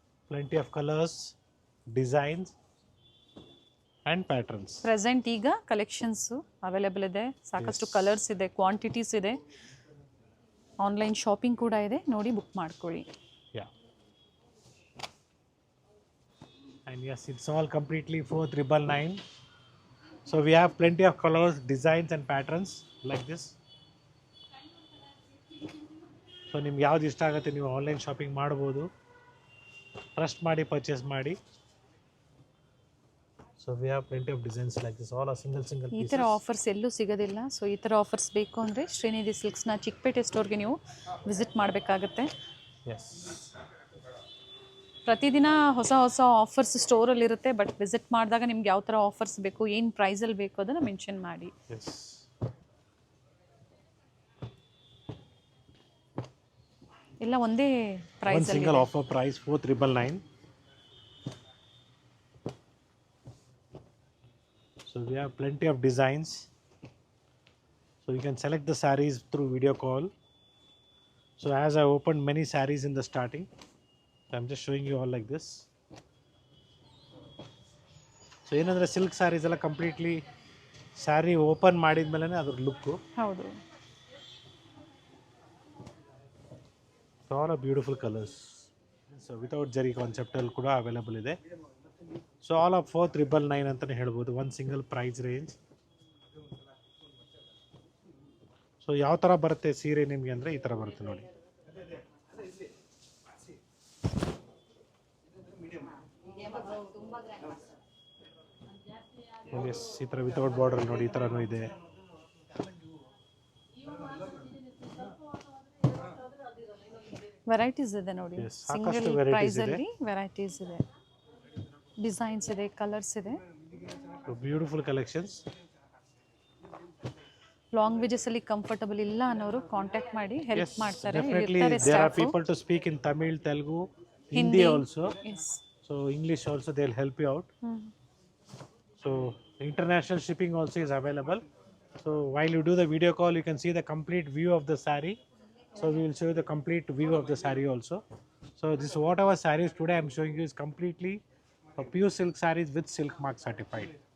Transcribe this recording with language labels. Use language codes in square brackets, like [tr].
[en] Plenty of colors, designs and patterns. [kn] Present ಈಗ collections available ಇದೆ, ಸಾಕಷ್ಟು ಕಲರ್ಸ್ ಇದೆ, ಕ್ವಾಂಟಿಟೀಸ್ ಇದೆ, ಆನ್ಲೈನ್ ಶಾಪಿಂಗ್ ಕೂಡ ಇದೆ, ನೋಡಿ ಬುಕ್ ಮಾಡ್ಕೊಳ್ಳಿ. [en] Yeah. And yes, it's all completely 4,999. So we have plenty of colors, designs and patterns like this. [kn] So ನಿಮ್ಗೆ ಯಾವ್ದು ಇಷ್ಟ ಆಗುತ್ತೆ ನೀವು ಆನ್ಲೈನ್ ಶಾಪಿಂಗ್ ಮಾಡ್ಬೋದು. ಟ್ರಸ್ಟ್ ಮಾಡಿ ಪರ್ಚೇಸ್ ಮಾಡಿ. [en] so we have plenty of designs like this, all are single [kn] ಈ ಥರ ಆಫರ್ಸ್ ಎಲ್ಲೂ ಸಿಗೋದಿಲ್ಲ. ಸೊ ಈ ಥರ ಆಫರ್ಸ್ ಬೇಕು ಅಂದರೆ ಶ್ರೀನಿಧಿ ಸಿಲ್ಕ್ಸ್ನ ಚಿಕ್ಕಪೇಟೆ ಸ್ಟೋರ್ಗೆ ನೀವು ವಿಸಿಟ್ ಮಾಡಬೇಕಾಗತ್ತೆ. [en] Yes. [kn] ಪ್ರತಿದಿನ ಹೊಸ ಆಫರ್ಸ್ ಸ್ಟೋರಲ್ಲಿರುತ್ತೆ. ಬಟ್ ವಿಸಿಟ್ ಮಾಡಿದಾಗ ನಿಮ್ಗೆ ಯಾವ ಥರ ಆಫರ್ಸ್ ಬೇಕು, ಏನು ಪ್ರೈಸಲ್ಲಿ ಬೇಕು ಅದನ್ನು ಮೆನ್ಷನ್ ಮಾಡಿ. [en] Yes. [kn] ಎಲ್ಲ ಒಂದೇ ಪ್ರೈಸ್ ಅಲ್ಲಿ. [en] Single offer price 4,999. So we have plenty of designs. So you can select the sarees through video call. So as I opened many sarees in the starting, I'm just showing you all like this. [kn] So ಏನಂದರೆ silk saris ಎಲ್ಲ completely sari open ಮಾಡಿದ್ಮೇಲೆ ಅದ್ರ look. ಹೌದು. [en] All are beautiful colours. [kn] So without ಜರಿ ಕಾನ್ಸೆಪ್ಟಲ್ಲಿ ಕೂಡ available ಇದೆ. So all of 4999 ಅಂತಲೇ ಹೇಳ್ಬೋದು, ಒಂದು ಸಿಂಗಲ್ ಪ್ರೈಸ್ ರೇಂಜ್. ಸೊ ಯಾವ ಥರ ಬರುತ್ತೆ ಸೀರೆ ನಿಮಗೆ ಅಂದರೆ ಈ ಥರ ಬರುತ್ತೆ ನೋಡಿ. ಎಸ್, ಈ ಥರ ವಿತೌಟ್ ಬಾರ್ಡರ್ ನೋಡಿ, ಈ ಥರನೂ ಇದೆ. ವೆರೈಟೀಸ್ ಇದೆ ನೋಡಿ, [en] Yes, single [kn] ಸಾಕಷ್ಟು varieties [en] price [kn] ಇದೆ. ಅಲ್ಲಿ ವೆರೈಟೀಸ್ ಇದೆ, ಡಿಸೈನ್ಸ್ ಇದೆ, ಕಲರ್ಸ್ ಇದೆ. [en] Beautiful collections. [kn] ಲಾಂಗ್ವೇಜಸ್ ಅಲ್ಲಿ ಕಂಫರ್ಟಬಲ್ ಇಲ್ಲ ಅನ್ನೋರು ಕಾಂಟ್ಯಾಕ್ಟ್ ಮಾಡಿ ಹೆಲ್ಪ್ ಮಾಡ್ತಾರೆ. [en] Definitely there are people to speak in Tamil, Telugu, Hindi also. Yes. So English also they'll help you out. So international shipping also is available. So while you do the video call, you can see the complete view of the saree. So we will show you the complete view of the saree also. So this whatever sarees today I'm showing you is completely pure silk sarees with silk mark certified.